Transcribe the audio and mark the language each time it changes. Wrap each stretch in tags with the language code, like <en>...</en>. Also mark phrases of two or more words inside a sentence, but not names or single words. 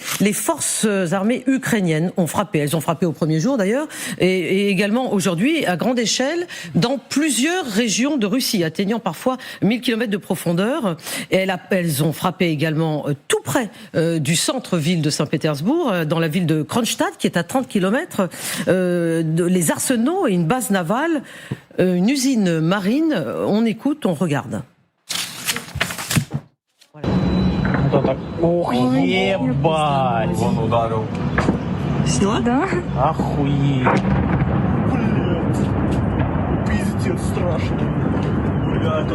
<fr>Les forces armées ukrainiennes ont frappé. Elles ont frappé au premier jour d'ailleurs, et également aujourd'hui à grande échelle dans plusieurs régions de Russie, atteignant parfois 1000 km de profondeur. Et elles ont frappé également tout près du centre-ville de Saint-Pétersbourg, dans la ville de Kronstadt, qui est à 30 km, les arsenaux et une base navale, une usine marine. On écoute, on regarde.</fr> <ru>Ох, ебать! Вон ударил. Что? Да? Охуеть. летит страшно. Ребята,</ru>